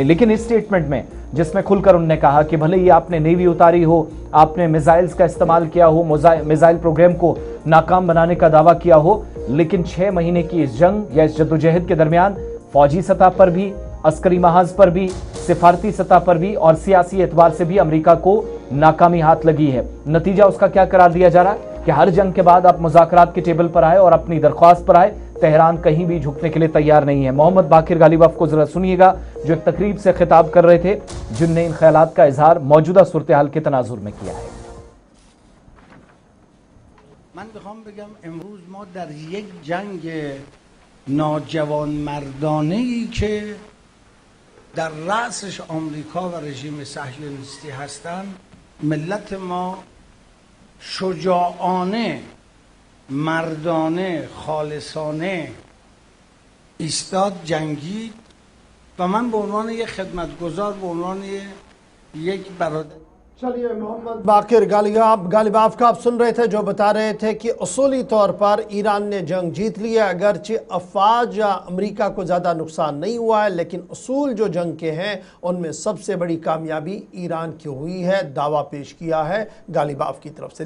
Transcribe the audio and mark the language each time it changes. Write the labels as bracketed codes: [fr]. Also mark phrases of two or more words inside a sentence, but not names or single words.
[ur] لیکن اس اسٹیٹمنٹ میں جس میں کھل کر انہوں نے کہا کہ بھلے ہی آپ نے نیوی اتاری ہو، آپ نے میزائلز کا استعمال کیا ہو، میزائل پروگرام کو ناکام بنانے کا دعویٰ کیا ہو، لیکن 6 مہینے کی اس جنگ یا اس جدوجہد کے درمیان فوجی سطح پر بھی، عسکری محاذ پر بھی، سفارتی سطح پر بھی اور سیاسی اعتبار سے بھی امریکہ کو ناکامی ہاتھ لگی ہے. نتیجہ اس کا کیا قرار دیا جا رہا ہے کہ ہر جنگ کے بعد آپ مذاکرات کے ٹیبل پر آئے اور اپنی درخواست پر آئے. تہران کہیں بھی جھکنے کے لیے تیار نہیں ہے۔ محمد باقر غالیباف کو ذرا سنیے گا، جو ایک تقریب سے خطاب کر رہے تھے، جنہوں نے ان خیالات کا اظہار موجودہ صورت حال کے تناظر میں کیا ہے. [fa] من بخوام بگم امروز ما در یک جنگ ناجوان مردانه ای که در رأسش آمریکا و رژیم صهیونیستی هستند، ملت ما شجاعانه، مردانه، خالصانه ایستاد، جنگید و من به عنوان یک خدمتگزار، به عنوان یک برادر. [ur] چلیے محمد باقر गालिबाफ کا آپ سن رہے تھے جو بتا رہے تھے کہ اصولی طور پر ایران نے جنگ جیت لی ہے، اگرچہ افواج یا امریکہ کو زیادہ نقصان نہیں ہوا ہے، لیکن اصول جو جنگ کے ہیں ان میں سب سے بڑی کامیابی ایران کی ہوئی ہے، دعویٰ پیش کیا ہے गालिबाफ کی طرف سے۔